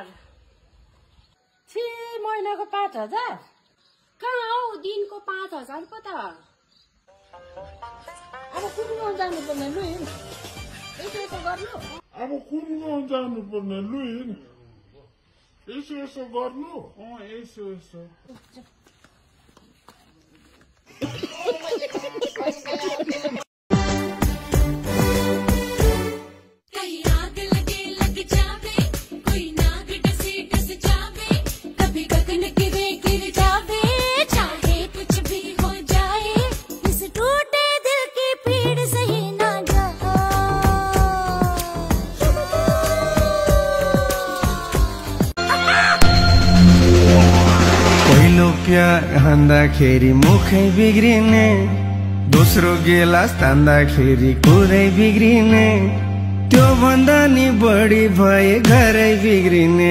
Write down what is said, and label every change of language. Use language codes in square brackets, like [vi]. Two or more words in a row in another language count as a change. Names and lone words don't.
[ne] छि महिनाको 5000? कहाँ हौ दिनको 5000 पो त। अब कुन गाउँ जानुपर्ने लु हिँड, यसो गर्नु। अब कुन गाउँ जानुपर्ने लु हिँड, यसो गर्नु। यसो [hi] कहीं आग लगे लग जावे, कोई नाग डसे डस जावे, कभी गगन गिरे गिर जावे, चाहे कुछ भी हो जाए, इस टूटे दिल की पीड़ सही ना जा। [ne] पहिलो प्यार हान्दाखेरि मुखै बिग्रिने, दोस्रो गिलास तान्दाखेरि कुरै बिग्रिने, त्यो भन्दा नि बढी भए घरै बिग्रिने।